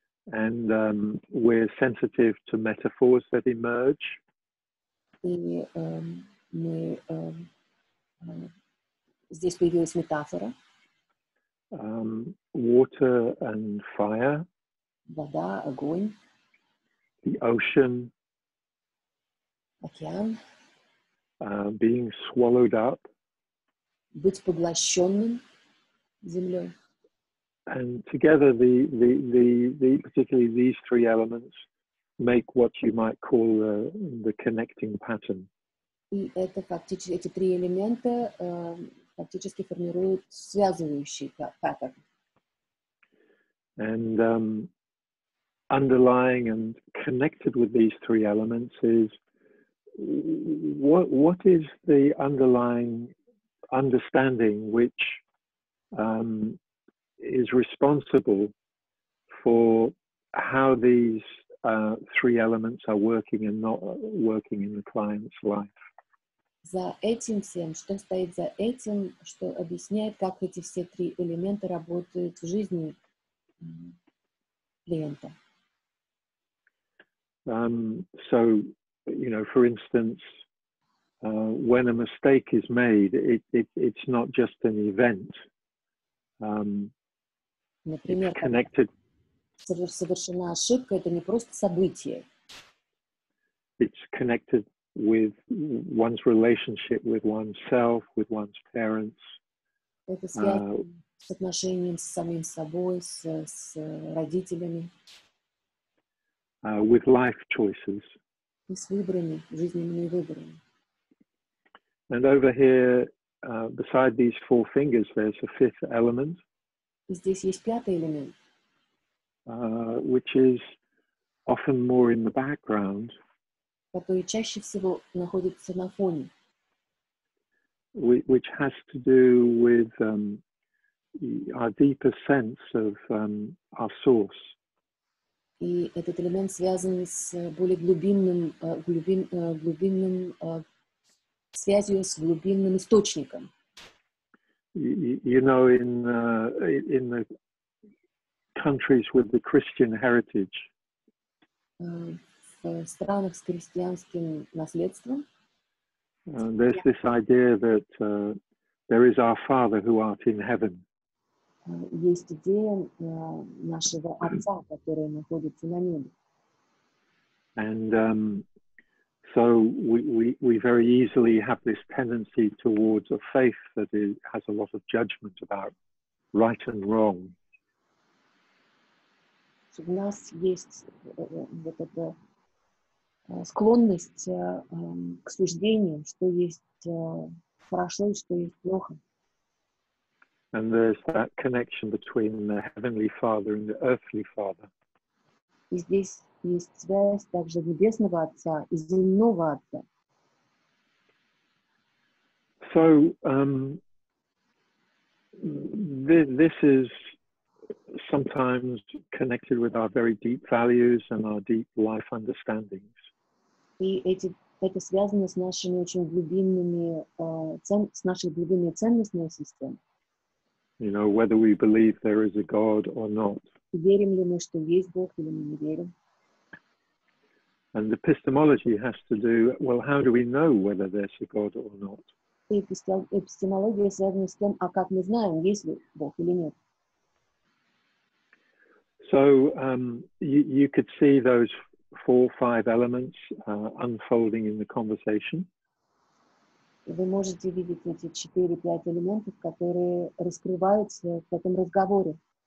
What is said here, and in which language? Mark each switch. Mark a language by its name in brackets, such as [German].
[English] And we're sensitive to metaphors that emerge. [Russian] И здесь появилась метафора. [English] Water and fire. [Russian] Вода, огонь. [English] The ocean. [Russian] Океан. [English] Being swallowed up. [Russian] Быть поглощенным землей. [English] And together, particularly these three elements make what you might call the connecting pattern. [Russian] И это фактически, эти три элемента фактически формируют связывающий паттерн. [English] And underlying and connected with these three elements is what is the underlying understanding which is responsible for how these three elements are working and not working in the client's life. [Russian] За этим всем, что стоит за этим, что объясняет, как эти все три элемента работают в жизни клиента. [English] So, you know, for instance, when a mistake is made, it's not just an event. [Russian] Например, [English] it's connected. [Russian] Совершена ошибка, это не просто событие. [English] it's connected with one's relationship with oneself, with one's parents. [Russian] Это связано с отношением с самим собой, с родителями. [English] With life choices. [Russian] И с выборами, жизненными выборами. [English] And over here, beside these four fingers, there's a fifth element. [Russian] И здесь есть пятый элемент. [English] Which is often more in the background. [Russian] Который чаще всего находится на фоне. [English] Which has to do with our deeper sense of our source. [Russian] И этот элемент связан с более глубинным связью с глубинным источником. [English] You know, in the countries with the Christian heritage, [Russian] в странах с христианским наследством, [English] there's this idea that there is our Father who art in heaven. [Russian] Есть идея нашего Отца, который находится на небе. [English] And so we very easily have this tendency towards a faith that has a lot of judgment about right and wrong. [Russian] У нас есть вот эта склонность к суждениям, что есть хорошо и что есть плохо. [English] And there's that connection between the Heavenly Father and the earthly Father. [Russian] И здесь есть связь также Небесного Отца и земного Отца. [English] So this is sometimes connected with our very deep values and our deep life understandings. [Russian] И это связано с нашими очень глубинными, с нашей глубинной ценностной системой. [English] You know, whether we believe there is a God or not. [Russian] Верим ли мы, что есть Бог, или мы не верим? [English] And epistemology has to do, well, how do we know whether there's a God or not? [Russian] И эпистемология связана с тем, а как мы знаем, есть ли Бог или нет. [English] So you could see those 4 or 5 elements unfolding in the conversation. [Russian] Вы можете видеть эти 4-5 элементов, которые раскрываются в этом разговоре.